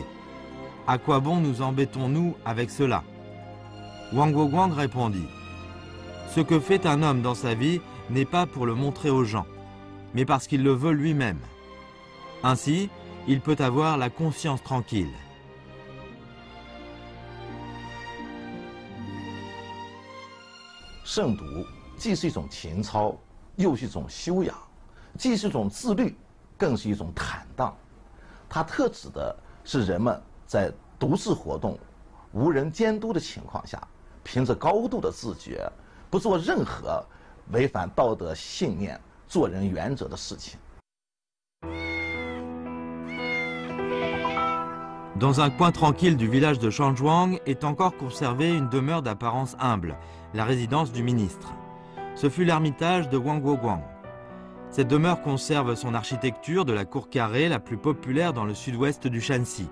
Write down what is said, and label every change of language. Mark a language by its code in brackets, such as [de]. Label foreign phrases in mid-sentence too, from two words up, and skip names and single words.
[fr] À quoi bon nous embêtons-nous avec cela ?» Wang Guoguang répondit « Ce que fait un homme dans sa vie n'est pas pour le montrer aux gens, mais parce qu'il le veut lui-même. Ainsi, il peut avoir la conscience tranquille. » [zh] 慎独既是一种情操，又是一种修养，既是一种自律，更是一种坦荡。它特指的是人们在独自活动、无人监督的情况下，凭着高度的自觉，不做任何违反道德信念、做人原则的事情。 [fr] Dans un coin tranquille du village de Shanzhuang est encore conservée une demeure d'apparence humble, la résidence du ministre. Ce fut l'ermitage de Wang Guoguang. Cette demeure conserve son architecture de la cour carrée la plus populaire dans le sud-ouest du Shanxi.